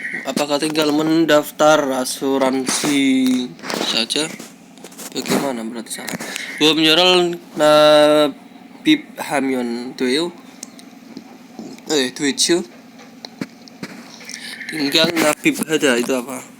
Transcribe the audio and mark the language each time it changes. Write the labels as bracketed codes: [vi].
[id] Apakah tinggal mendaftar asuransi saja? Bagaimana berarti salah? [ko] 보험료를 납입하면 돼요? 되죠? [id] Tinggal 납입하다 itu apa?